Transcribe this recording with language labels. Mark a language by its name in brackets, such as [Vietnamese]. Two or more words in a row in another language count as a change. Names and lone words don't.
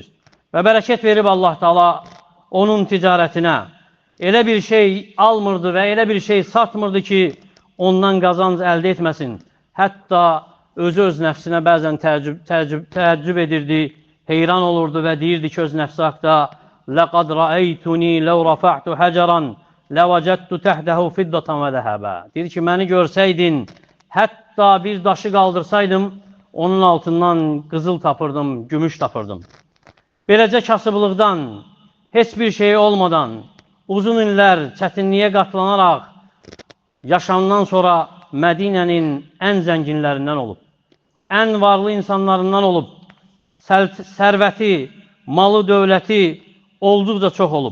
[Azerbaijani] Və bərəkət verib Allah Teala onun ticarətinə. Elə bir şey almırdı və elə bir şey satmırdı ki, ondan qazanc əldə etməsin. Hətta öz nəfsinə bəzən təəccüb edirdi, heyran olurdu və deyirdi ki, öz nəfsi haqda [Arabic] لَقَدْ رَأَيْتُنِي لَوْ رَفَعْتُ حَجَرًا لَوَجَدْتُ تَحْدَهُ فِدَّةً وَذَهَبًا. [Azerbaijani] Deyir ki, məni görsəydin, hətta bir daşı qaldırsaydım, onun altından qızıl tapırdım, gümüş tapırdım. Beləcə kasıblıqdan, heç bir şey olmadan, uzun illər çətinliyə qatlanaraq, yaşamdan sonra Mədinənin ən zənginlərindən olub, ən varlı insanlarından olub, sərvəti, malı, dövləti olduqca çox olub.